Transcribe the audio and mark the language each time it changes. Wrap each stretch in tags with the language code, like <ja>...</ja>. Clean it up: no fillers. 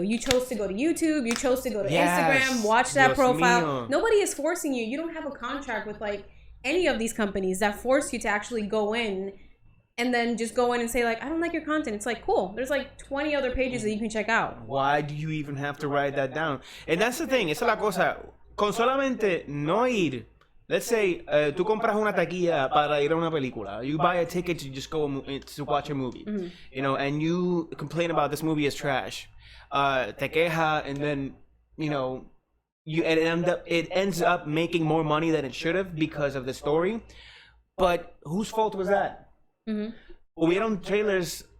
<en>You chose to go to YouTube. You chose to go to Instagram. Watch that profile. Mío. Nobody is forcing you. You don't have a contract with like any of these companies that force you to actually go in. And then just go in and say, like, I don't like your content. It's like, cool. There's like 20 other pages that you can check out. Why do you even have to write that down? And that's the thing.</en> <es>Esa es la cosa. Con solamente no ir.</es> <en>Let's say,</en> <es>tú compras una taquilla para ir a una película.</es> <en>You buy a ticket to just go to watch a movie. And you complain about this movie is trash.</en> <es>Te queja,</es> <en>and then, it ends up making more money than it should have because of the story. But whose fault was that?</en> <es>Hubieron trailers.</es>